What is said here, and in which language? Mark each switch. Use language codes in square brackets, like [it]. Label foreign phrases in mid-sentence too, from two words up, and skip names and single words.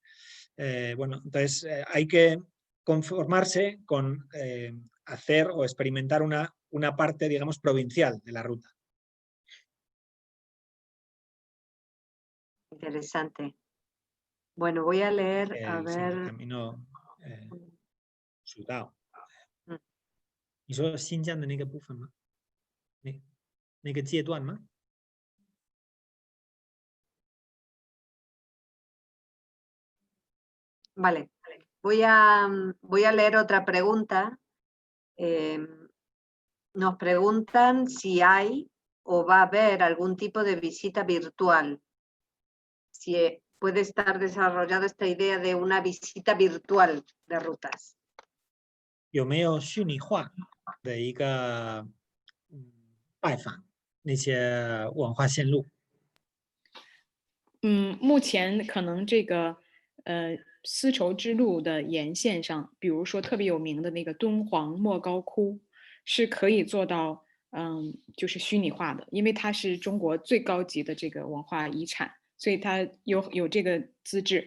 [es] Bueno, entonces hay que conformarse con hacer o experimentar una parte, digamos, provincial de la ruta. Interesante. Bueno, voy a leer, a ver... El camino Sudao. [zh] 你说新疆的那个部分吗？那个阶段吗？ [es] Vale, voy a leer otra pregunta. Nos preguntan si hay o va a haber algún tipo de visita virtual. Si puede estar desarrollada esta idea de una visita virtual de rutas. [zh] 有没有虚拟化的一个拜访那些文化线路？目前可能这个丝绸之路的沿线上，比如说特别有名的那个敦煌莫高窟，是可以做到就是虚拟化的，因为它是中国最高级的这个文化遗产，所以它有这个资质。